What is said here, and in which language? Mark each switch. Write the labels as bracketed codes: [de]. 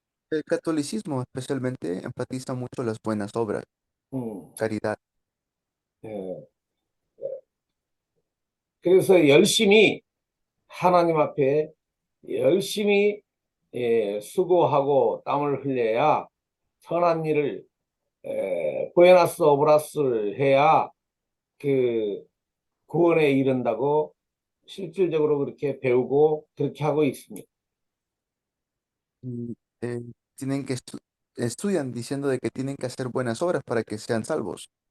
[es] El catolicismo especialmente enfatiza mucho las buenas obras, caridad. [ko] 그래서 열심히 하나님 앞에 열심히 수고하고 땀을 흘려야 선한 일을 부에나스 오브라스를 해야 그 구원에 이른다고 실질적으로 그렇게 배우고 그렇게 하고 있습니다. [es] Y, tienen que estudian diciendo de que tienen que hacer buenas obras para que sean salvos.